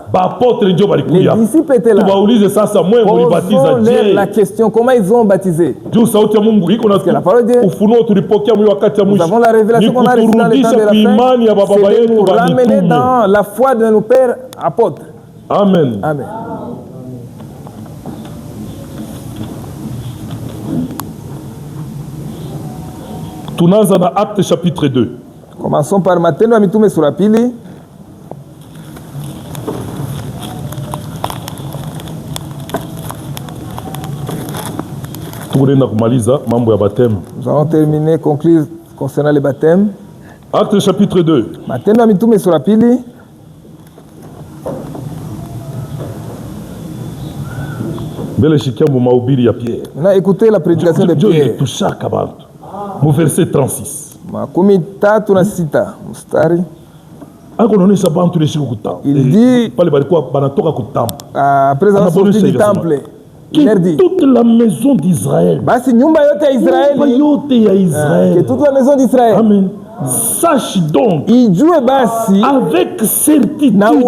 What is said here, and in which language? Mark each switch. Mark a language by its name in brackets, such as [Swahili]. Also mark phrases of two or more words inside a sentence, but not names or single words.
[French] Les disciples étaient là. Posons-leur la question, comment ils ont baptisé? Parce que la parole de Dieu, nous avons la révélation qu'on a reçue dans les temps de la fin, c'est de nous ramener dans la foi de nos pères apôtres. Amen. Amen. [Swahili] Tunaanza na [French] Acte chapitre [Swahili] 2. [French] Commençons par [Swahili] Matendo ya Mitume sura pili. Tunaenda kumaliza mambo ya baptême. [French] Nous allons terminer, conclure concernant les baptêmes. Acte chapitre 2. [Swahili] Matendo ya Mitume sura pili. [French] Maintenant, écoutez la prédication de Pierre. Mu verset 36. [Swahili] Makumi tatu na sita mstari. [French] Il dit, après avoir sorti du temple, il leur dit, toute la maison d'Israël, que toute la maison d'Israël, amen, sache donc avec certitude,